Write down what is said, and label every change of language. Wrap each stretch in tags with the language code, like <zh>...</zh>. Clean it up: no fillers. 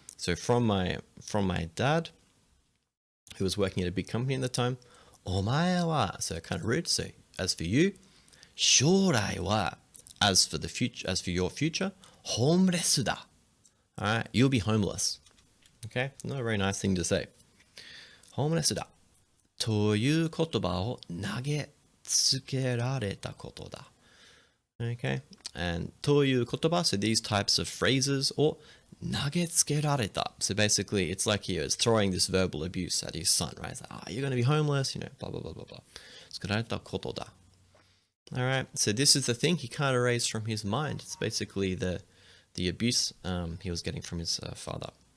<en>So from my dad, who was working at a big company at the time,</en> <ja>omae wa,</ja> <en>so kind of rude. So as for you,</en> <ja>shourai wa,</ja> <en>as for your future,</en> <ja>homeless da.</ja> <en>All right, you'll be homeless. Okay, not a very nice thing to say.</en> <ja>Homeless da. という言葉を投げつけられたことだ.</ja> <en>Okay, and</en> <ja>という言葉,</ja> <en>so these types of phrases, or</en> <ja>投げつけられた.</ja> <en>So basically, it's like he was throwing this verbal abuse at his son, right? It's like, you're going to be homeless, blah, blah, blah, blah, blah.</en> <ja>つけられたことだ.</ja> <en>All right, so this is the thing he can't erase from his mind. It's basically the abuse he was getting from his father.</en>